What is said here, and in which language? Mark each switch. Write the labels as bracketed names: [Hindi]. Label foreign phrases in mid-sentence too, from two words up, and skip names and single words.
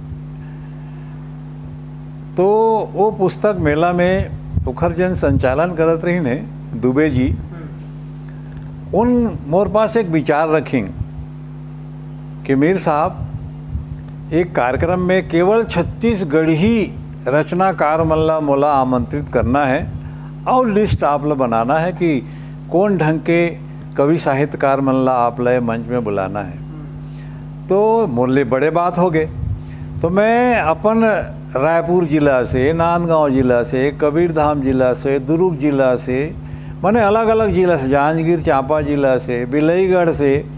[Chhattisgarhi] तो वो पुस्तक मेला में उखर जन संचालन करत रही ने दुबे जी, उन मोर पास एक विचार रखें कि मीर साहब एक कार्यक्रम में केवल छत्तीसगढ़ी रचनाकार मन ला मोला आमंत्रित करना है और लिस्ट आप ला बनाना है कि कौन ढंग के कवि साहित्यकार मन ला आप ला मंच में बुलाना है। तो मोले बड़े बात हो गए, तो मैं अपन रायपुर जिला से, नांदगांव जिला से, कबीरधाम जिला से, दुर्ग जिला से, मैंने अलग अलग जिला से, जांजगीर चांपा जिला से, बिलईगढ़ से,